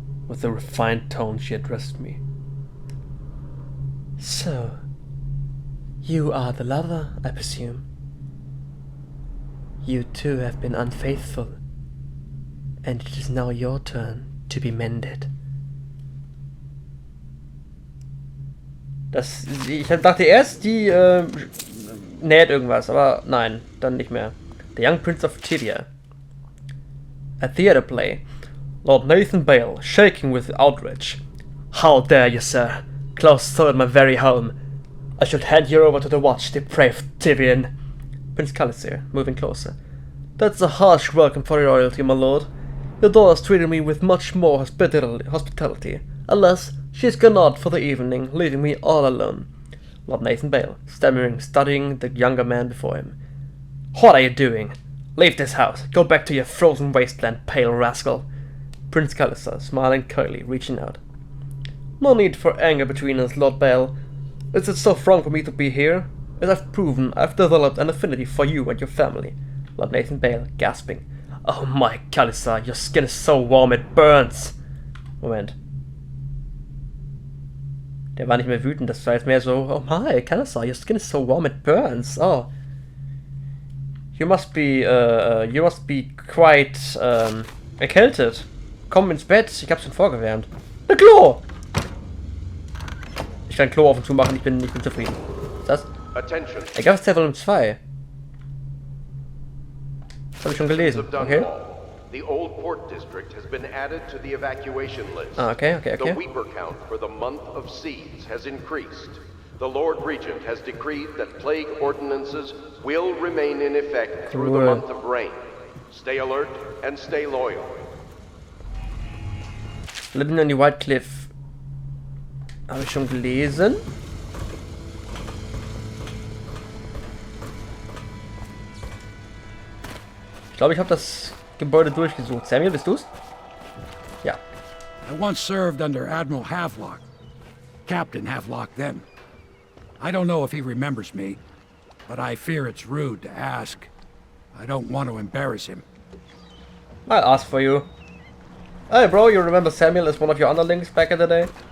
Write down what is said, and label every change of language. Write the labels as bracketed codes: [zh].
[en] With the refined tone she addressed me. So, you are the lover, I presume. You too have been unfaithful, and it is now your turn to be mended. [de] Ich dachte erst, die näht irgendwas, aber nein, dann nicht mehr. [en] The Young Prince of Tyria. A theatre play. Lord Nathan Bale, shaking with outrage. How dare you, sir? Close so at my very home. I should hand you over to the watch, depraved Tyrian. Prince Calisir, moving closer. That's a harsh welcome for your royalty, my lord. Your daughter's treated me with much more hospitality. Alas, she's gone out for the evening, leaving me all alone. Lord Nathan Bale, stammering, studying the younger man before him. What are you doing? Leave this house. Go back to your frozen wasteland, pale rascal. Prince Calisar, smiling coyly, reaching out. No need for anger between us, Lord Bale. Is it so wrong for me to be here? As I've proven, I've developed an affinity for you and your family. Lord Nathan Bale, gasping. Oh my, Calisar, your skin is so warm it burns. [de] Moment. Der war nicht mehr wütend, das war jetzt mehr so, [en] oh my, Calisar, your skin is so warm it burns. [de] Oh. [en] You must be quite, [de] erkältet. Komm ins Bett, ich hab's schon vorgewärmt. Ein Klo! Ich kann ein Klo auf und zu machen, ich bin zufrieden. Was ist das? Ich glaube, es ist Volume 2. Das habe ich schon gelesen, okay? [en] The old port district has been added to the evacuation list. Ah, okay. The weeper count for the month of seeds has increased. The Lord Regent has decreed that plague ordinances will remain in effect through the month of rain. Stay alert and stay loyal. [de] Living on the White Cliff. Habe ich schon gelesen. Ich glaube, ich habe das Gebäude durchgesucht. Samuel, bist du's? Ja. [en] I once served under Admiral Havelock. Captain Havelock then. I don't know if he remembers me, but I fear it's rude to ask. I don't want to embarrass him. I'll ask for you. Hey bro, you remember Samuel as one of your underlings back in the day?